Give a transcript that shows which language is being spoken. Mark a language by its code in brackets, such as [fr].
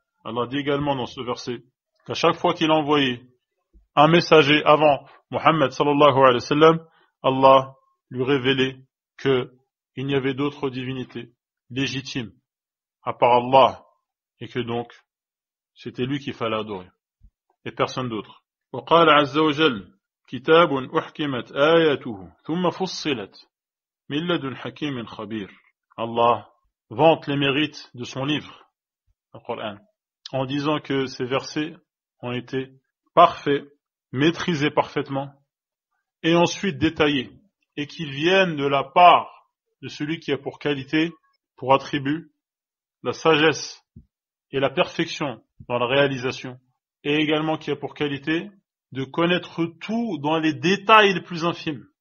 [fr] Allah dit également dans ce verset qu'à chaque fois qu'il a envoyé un messager avant Muhammad sallallahu alayhi wa sallam, Allah lui révélait qu'il n'y avait d'autres divinités légitimes à part Allah, et que donc c'était lui qu'il fallait adorer et personne d'autre. [ar] وقال عز وجل كتاب أحكمت آياته ثم فصلت من لدن حكيم خبير. [fr] Allah vante les mérites de son livre, le Coran, en disant que ces versets ont été parfaits, maîtrisés parfaitement, et ensuite détaillés, et qu'ils viennent de la part de celui qui a pour qualité, pour attribut, la sagesse et la perfection dans la réalisation, et également qui a pour qualité de connaître tout dans les détails les plus infimes.